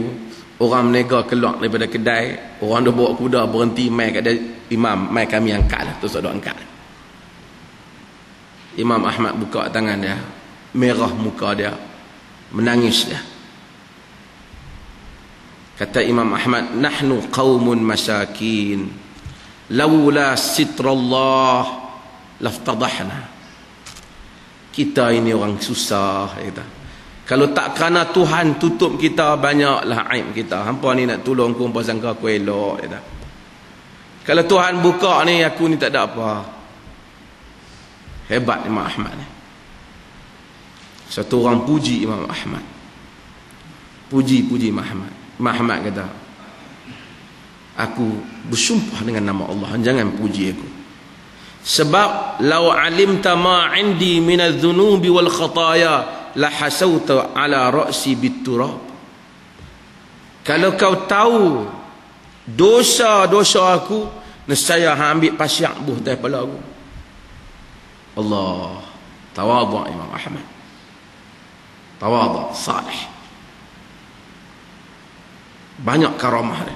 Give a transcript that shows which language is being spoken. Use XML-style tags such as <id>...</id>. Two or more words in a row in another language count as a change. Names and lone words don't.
<ms>Orang menega keluar daripada kedai. Orang dah bawa kuda berhenti mai kat dia. Imam, mai kami angkat lah. Terus ada angkat. Imam Ahmad buka tangan dia. Merah muka dia. Menangis dia. Kata Imam Ahmad,</ms> <ar>نحن قوم مساكين. لولا ستر الله لافتضحنا.</ar> <ms>Kita ini orang susah. Kata. Kalau tak kerana Tuhan tutup kita, banyaklah aib kita. Hampa ni nak tolong aku, hampa sangka aku elok. Kata. Kalau Tuhan buka ni, aku ni tak ada apa. Hebat Imam Ahmad ni. Satu orang puji Imam Ahmad. Puji Imam Ahmad. Imam Ahmad kata, aku bersumpah dengan nama Allah, jangan puji aku.</ms> <ar>Sebab لو علمت ما عندي من الذنوب والخطايا لحثوت على رأسي بالتراب.</ar> <ms>Kalau kau tahu dosa-dosa aku, nescaya hang ambil pasir buh atas kepala aku. Allah, tawadhu Imam Ahmad. Tawadhu salih. Banyak karamah dia.</ms>